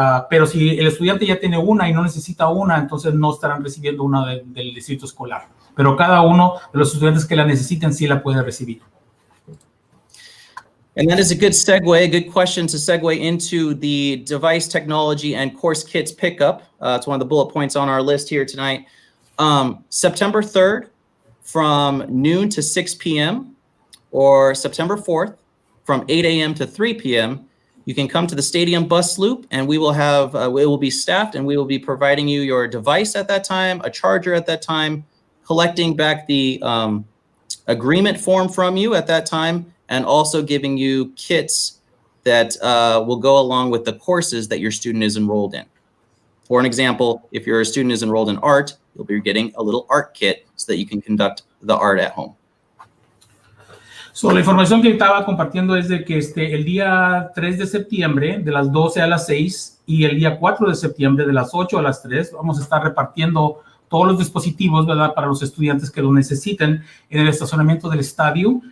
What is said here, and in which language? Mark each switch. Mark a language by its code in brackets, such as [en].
[es] Pero si el estudiante ya tiene una y no necesita una, entonces no estarán recibiendo una del distrito escolar. Pero cada uno de los estudiantes que la necesiten sí la puede recibir. [en] And that is a good segue, a good question to segue into the device technology and course kits pickup. It's one of the bullet points on our list here tonight. September 3rd from noon to 6 p.m. or September 4th from 8 a.m. to 3 p.m. You can come to the stadium bus loop and we will have, it will be staffed and we will be providing you your device at that time, a charger at that time, collecting back the agreement form from you at that time, and also giving you kits that will go along with the courses that your student is enrolled in. For an example, if your student is enrolled in art, you'll be getting a little art kit so that you can conduct the art at home. [es] So, la información que estaba compartiendo es de que el día 3 de septiembre de las 12 a las 6 y el día 4 de septiembre de las 8 a las 3 vamos a estar repartiendo todos los dispositivos, ¿verdad?, para los estudiantes que lo necesiten en el estacionamiento del estadio.